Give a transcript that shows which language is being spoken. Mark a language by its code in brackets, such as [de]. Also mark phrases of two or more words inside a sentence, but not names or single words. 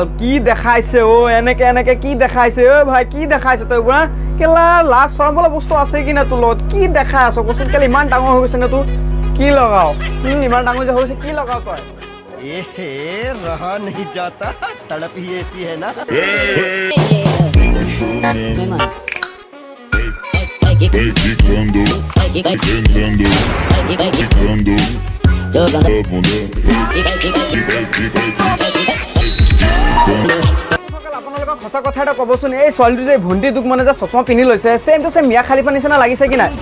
[as] কি দেখাইছে ঐ, এনেকে কি দেখাইছে ঐ ভাই, কি দেখাইছে তই বুঢ়া? কেলা লাজ চৰম বোলা বস্তু আছে কি না তোৰ লগত? কি দেখাই আছ কচোন? কেলা ইমান ডাঙৰ হৈ গৈছে নে তোৰ? কি লগাও ইমান ডাঙৰ যে হৈছে, কি লগাও তই? [hi] रहा नहीं जाता, तड़प ही ऐसी है ना। [as] আপোনালোকক সঁচা কথা এটা ক'বচোন, এই ছোৱালীটো যে ভণ্টিটোক মানে যে চশমা পিন্ধি লৈছে, [en] same to same [as] মিয়া খালিফা নিচিনা লাগিছে কি নাই?